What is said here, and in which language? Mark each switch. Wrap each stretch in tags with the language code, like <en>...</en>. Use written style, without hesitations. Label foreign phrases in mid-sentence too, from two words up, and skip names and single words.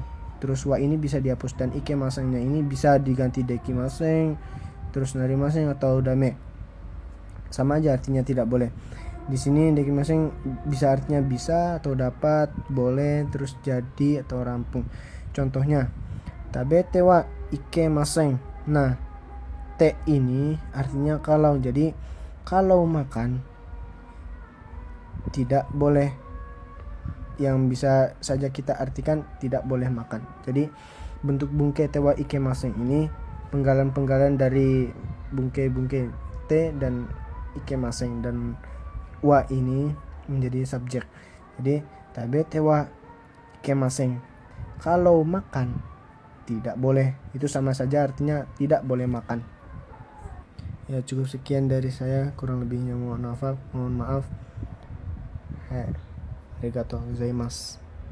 <id>Terus wa ini bisa dihapus dan ikemasengnya ini bisa diganti dekimaseng, terus narimaseng atau dame. Sama aja artinya tidak boleh. Di sini dekimasen bisa artinya bisa atau dapat, boleh, terus jadi atau rampung. Contohnya,</id> <ja>食べてはいけません.</ja> <id>Nah, te ini artinya kalau. Jadi kalau makan tidak boleh, yang bisa saja kita artikan tidak boleh makan. Jadi bentuk</id> <ja>文型てはいけません</ja> <id>ini penggalan-penggalan dari bungke-bungke te dan ikemasen, dan wa ini menjadi subjek. Jadi</id> <ja>食べてはいけません,</ja> <id>kalau makan tidak boleh, itu sama saja artinya tidak boleh makan. Ya, cukup sekian dari saya, kurang lebihnya mohon maaf.</id> <ja>ありがとうございます.</ja>